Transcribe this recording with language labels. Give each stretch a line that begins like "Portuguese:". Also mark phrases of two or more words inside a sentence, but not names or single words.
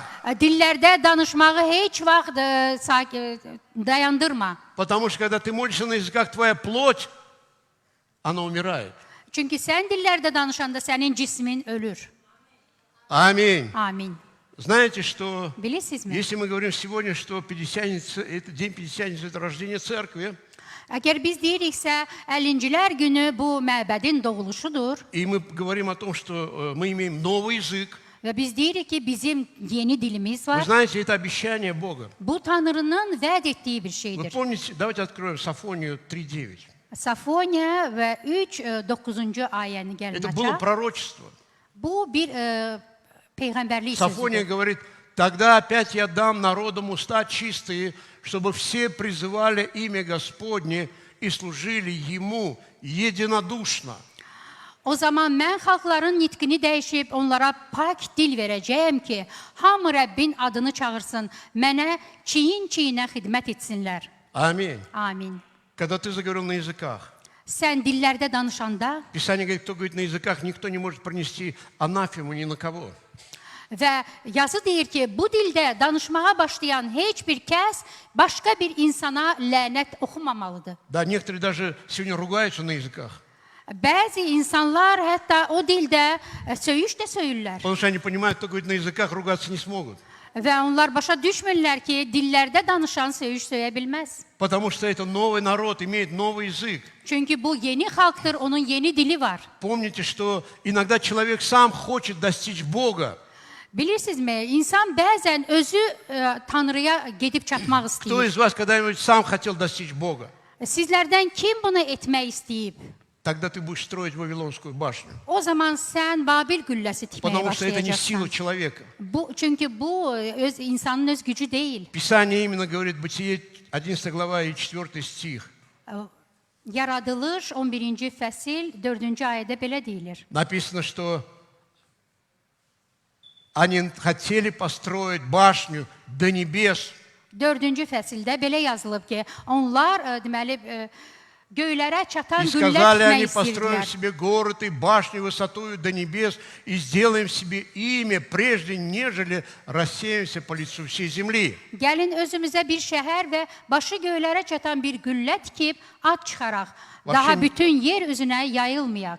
Azerbaijani: Dillərdə danışmağı heç vaxt dayandırma.
Russian: Потому что когда ты молишься на языках, твоя плоть, она умирает.
Azerbaijani: Çünki sən dillərdə danışanda sənin cismin ölür.
Russian: Аминь.
Azerbaijani: Amin.
Russian: Знаете, что
Azerbaijani: Bilirsinizmi?
Russian: если мы говорим сегодня, что Пятидесятница, это день Пятидесятницы, это рождение церкви,
Azerbaijani: Əgər biz deyiriksə, 50-cilər günü bu məbədin doğuluşudur
Russian: и мы говорим о том, что мы имеем новый язык,
Azerbaijani: və biz deyirik ki, bizim yeni dilimiz
Russian: вы
Azerbaijani: var.
Russian: знаете, это обещание Бога.
Azerbaijani: Bu Tanrının vəd etdiyi bir
Russian: Вы
Azerbaijani: şeydir.
Russian: помните, давайте откроем Сафонию 3:9.
Azerbaijani: Safoniya və 3-9-cu ayəni
Russian: Это было
Azerbaijani: gəlməkdə.
Russian: пророчество.
Azerbaijani: Bu bir peyğəmbərlik
Russian: Сафония
Azerbaijani: sözüdür.
Russian: говорит, тогда опять я дам народам уста чистые, чтобы все призывали имя Господне и служили Ему единодушно.
Azerbaijani: O zaman mən xalqların nitqini dəyişib onlara pak dil verəcəyəm ki, hamı Rəbbin adını çağırsın, mənə çiyin-çiyinə xidmət etsinlər.
Russian: Аминь.
Azerbaijani: Amin.
Russian: Когда ты заговорил на языках,
Azerbaijani: Sən dillərdə danışanda
Russian: Писание говорит, кто говорит на языках, никто не может пронести анафему ни на кого.
Azerbaijani: və yazı deyir ki, bu dildə danışmağa başlayan heç bir kəs başqa bir insana lənət oxumamalıdır.
Russian: Да, некоторые даже сегодня ругаются на языках,
Azerbaijani: Bəzi insanlar hətta o dildə söyüş də söyürlər.
Russian: потому что они понимают, кто говорит на языках, ругаться не смогут.
Azerbaijani: Və onlar başa düşmürlər ki, dillərdə danışan söyüş söyə bilməz.
Russian: Потому что это новый народ, имеет новый язык.
Azerbaijani: Çünki bu yeni xalqdır, onun yeni dili var.
Russian: Помните, что иногда человек сам хочет достичь Бога,
Azerbaijani: Bilirsinizmi, insan bəzən özü Tanrıya gedib çatmaq
Russian: Кто
Azerbaijani: istəyir.
Russian: из вас когда-нибудь сам хотел достичь Бога?
Azerbaijani: Sizlərdən kim bunu etmək istəyib?
Russian: Тогда ты будешь строить Вавилонскую башню.
Azerbaijani: O zaman sən Babil qülləsi tikməyə
Russian: Потому что это не сила
Azerbaijani: başlayacaqsan.
Russian: человека.
Azerbaijani: Çünki bu insanın öz gücü deyil.
Russian: Писание именно говорит, Бытие 11 глава и 4 стих.
Azerbaijani: Yaradılış 11-ci fəsil 4-cü ayədə belə deyilir.
Russian: Написано, что они хотели построить башню до небес,
Azerbaijani: 4-cü fəsildə belə yazılıb ki, onlar deməli göylərə çatan
Russian: и
Azerbaijani: güllə
Russian: сказали
Azerbaijani: tikmək
Russian: они, построим
Azerbaijani: istəyirdilər.
Russian: себе город и башню высотою до небес, и сделаем себе имя, прежде нежели рассеемся по лицу всей земли.
Azerbaijani: Gəlin özümüzə bir şəhər və başı göylərə çatan bir güllə tikib ad çıxaraq, daha bütün yer üzünə yayılmayaq.